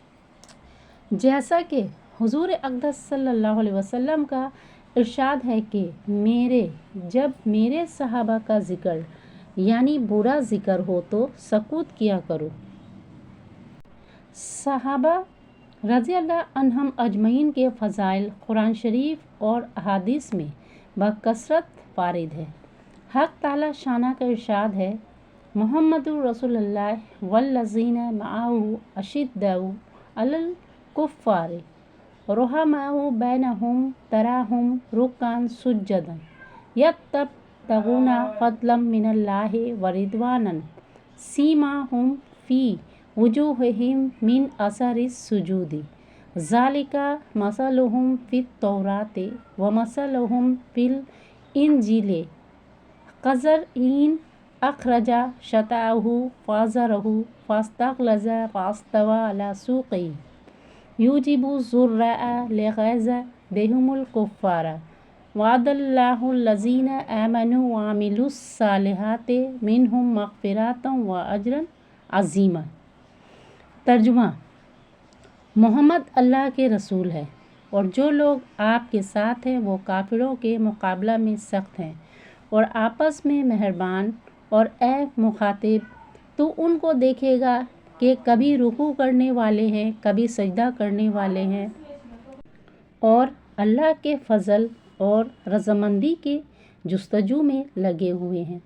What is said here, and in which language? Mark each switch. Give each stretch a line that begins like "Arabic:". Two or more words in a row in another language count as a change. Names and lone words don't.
Urdu: جیسا کہ حضورِ اقدس
Arabic: صلى الله عليه وسلم
Urdu: کا ارشاد ہے کہ جب میرے صحابہ کا ذکر یعنی برا ذکر ہو تو سکوت کیا کرو. सहाबा
Arabic: رضي الله عنهم أجمعين
Urdu: کے فضائل قرآن شریف اور احادیث میں بکثرت وارد ہے. حق تعالیٰ شانہ کا ارشاد ہے,
Arabic: محمد رسول الله والذين معه أشداء على الكفار رحماء بينهم تراهم ركعا سجدا يبتغون فضلا من الله ورضوانا سيماهم في وجوههم من أثر السجود ذلك مثلهم في التوراة ومثلهم في الإنجيل كزرع أخرج شطأه فآزره فاستغلظ فاستوى على سوقه يعجب الزراع ليغيظ بهم الكفار وعد الله الذين آمنوا وعملوا الصالحات منهم مغفرة وأجرا عظيما.
Urdu: तर्जुमा: محمد اللہ کے رسول ہے اور جو لوگ آپ کے ساتھ ہیں وہ کافروں کے مقابلہ میں سخت ہیں اور آپس میں مہربان اور اے مخاطب تو ان کو دیکھے گا کہ کبھی رکوع کرنے والے ہیں، کبھی سجدہ کرنے والے ہیں اور اللہ کے فضل اور رضامندی کے جستجو میں لگے ہوئے ہیں.